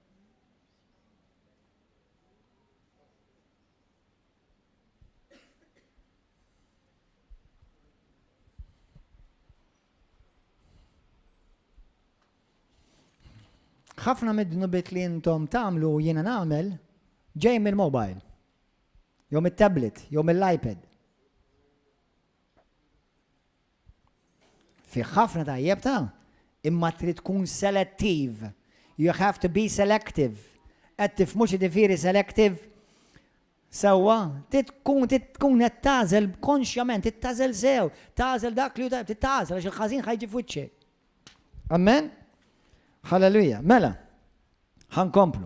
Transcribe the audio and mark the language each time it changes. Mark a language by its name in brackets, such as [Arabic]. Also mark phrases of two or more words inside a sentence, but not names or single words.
[Maltese] ħafna mid-dnubiet li intom tagħmlu u jiena nagħmel ġej mill-mobile. Jew mit-tablet, jew mill-iPad. Fi ħafna tajjeb ta' imma trid tkun selettiv. [English] You have to be selective. [Maltese] Qed tifhmux jiġifieri selective. Sewwa, tkun qed tażel konxjament, tittażel sew, tażel dak li tittażel għax il-ħażin ħajġi f'wiċċek. Amen? Halleluja. Mela, ħankomplu.